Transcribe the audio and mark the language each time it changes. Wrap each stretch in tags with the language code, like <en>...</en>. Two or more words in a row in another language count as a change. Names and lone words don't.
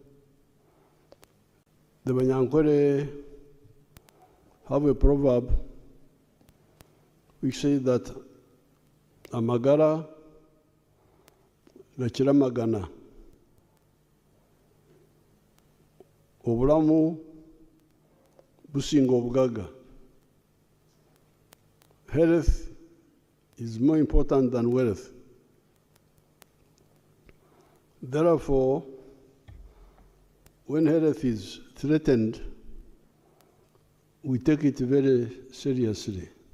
<en>The Banyankore have a proverb which says that</en> <nyn>amagara gakira magana.</nyn> <lg>Obulamu businga obugaga.</lg> <en>Health is more important than wealth. Therefore, when health is threatened, we take it very seriously.</en>